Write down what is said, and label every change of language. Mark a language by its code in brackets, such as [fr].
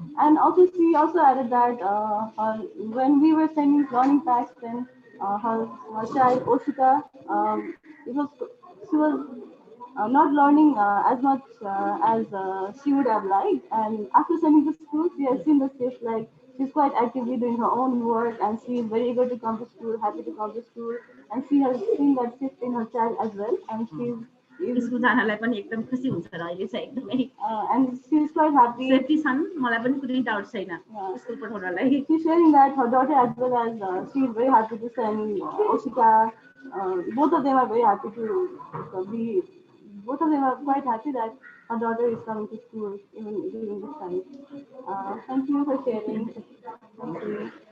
[en] And also, she also added that when we were sending learning packs, then her child Oshika, it was she was not learning as much as she would have liked. And after sending to school, she has seen the shift. Like she's quite actively doing her own work, and she is very eager to come to school, happy to come to school, and she has seen that shift in her child as well. And [ne] school जानलाई पनि एकदम खुसी हुन्छ र अहिले चाहिँ एकदमै [en] and she's quite happy. [ne] Safety छन् मलाई पनि कुनै डाउट छैन school पठाउनलाई [en] She's sharing that her daughter as well as she is very happy to send Oshika. Both of them are very happy to be. Both of them are quite happy that her daughter is coming to school even during this time. Thank you for sharing. Thank you.